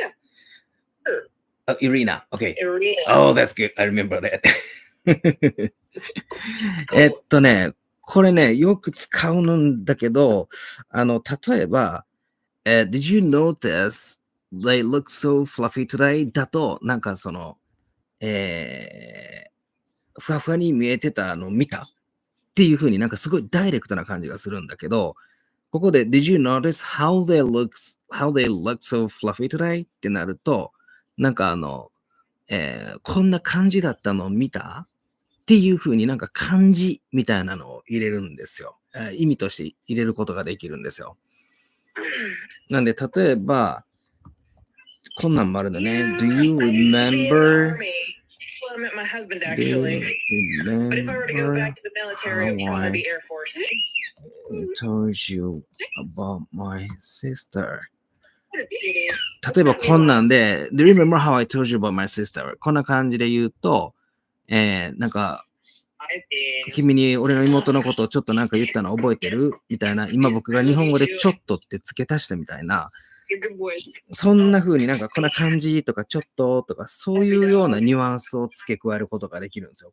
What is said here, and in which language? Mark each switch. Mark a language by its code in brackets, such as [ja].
[en] Yeah. Sure. Oh, Irina. Okay. Irina. Oh, that's good. I remember that. [ja] これね、よく使うんだけど、例えば、 [en] Did you notice they look so fluffy today? [ja] だと、なんかその、ふわふわに見えてたの見たっていう風になんかすごいダイレクトな感じがするんだけど、ここで [en] Did you notice how they look so fluffy today? [ja] ってなると、なんかこんな感じだったの見たっていう風になんか漢字みたいなのを入れるんですよ。意味として入れることができるんですよ。なんで、例えば、こんなんもあるのね。 [en] Do you remember? Well, I met my husband actually. But if I were to go back to the military, it would probably be Air Force. I told you about my sister. [ja] 例えばこんなんで、 [en] Do you remember how I told you about my sister? [ja] こんな感じで言うと、なんか、君に俺の妹のことをちょっとなんか言ったの覚えてるみたいな、今僕が日本語でちょっとって付け足したみたいな、そんな風になんかこんな感じとかちょっととかそういうようなニュアンスを付け加えることができるんですよ。